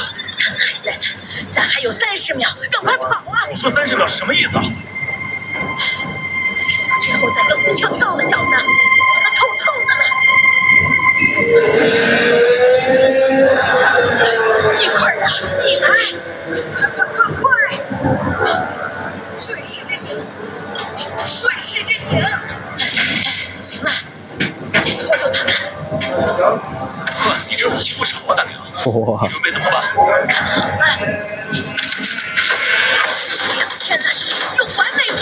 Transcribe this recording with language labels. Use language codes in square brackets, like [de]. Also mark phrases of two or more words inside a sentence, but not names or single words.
[zh] 他哪來的？咱還有30秒，趕快跑啊！你說30秒是什麼意思啊？30 秒之後咱就死翹翹了，小子，死得透透的了。一會兒啊，你來，快！順勢着擰，順勢着擰。行了，我去拖住他們。呵，你這武器不少啊，大娘。哇！你準備怎麼辦？看好了，天哪，有完沒完？